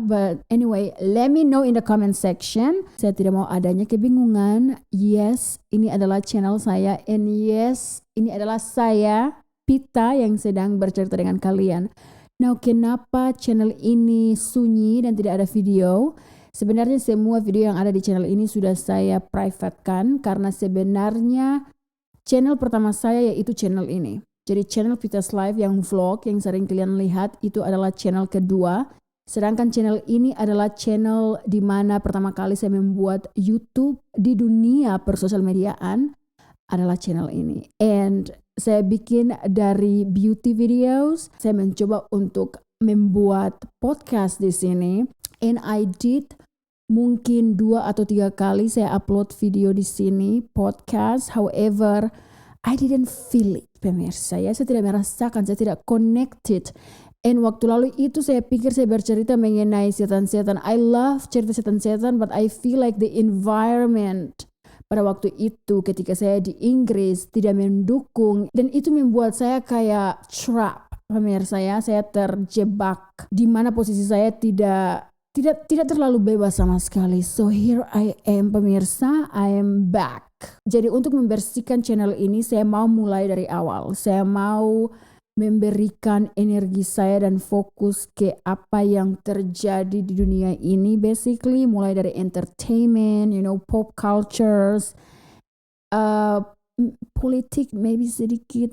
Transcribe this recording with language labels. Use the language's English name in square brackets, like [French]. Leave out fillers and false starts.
[English] But anyway, let me know in the comment section. [Indonesian] Saya tidak mau adanya kebingungan. Yes, ini adalah channel saya. [English] And yes, [Indonesian] ini adalah saya, Pita, yang sedang bercerita dengan kalian. Now, kenapa channel ini sunyi dan tidak ada video? Sebenarnya semua video yang ada di channel ini sudah saya privatekan. Karena sebenarnya channel pertama saya yaitu channel ini. Jadi channel Pita's Life yang vlog yang sering kalian lihat itu adalah channel kedua. Sedangkan channel ini adalah channel di mana pertama kali saya membuat YouTube di dunia persosial mediaan adalah channel ini. And saya bikin dari beauty videos. Saya mencoba untuk membuat podcast di sini. [English] And I did [Indonesian] mungkin 2 atau 3 kali saya upload video di sini podcast. [English] However, I didn't feel it, pemirsa ya. [Indonesian] Saya tidak merasakan, saya tidak connected. And waktu lalu itu saya pikir saya bercerita mengenai setan-setan. [English] I love [Indonesian] cerita setan-setan, [English] but I feel like the environment [Indonesian] pada waktu itu ketika saya di Inggris tidak mendukung. Dan itu membuat saya kayak trap, pemirsa ya. Saya terjebak di mana posisi saya tidak terlalu bebas sama sekali. [English] So here I am pemirsa, I am back. [Indonesian] Jadi untuk membersihkan channel ini saya mau mulai dari awal. Saya mau memberikan energi saya dan fokus ke apa yang terjadi di dunia ini basically. Mulai dari entertainment, pop cultures, politik maybe sedikit.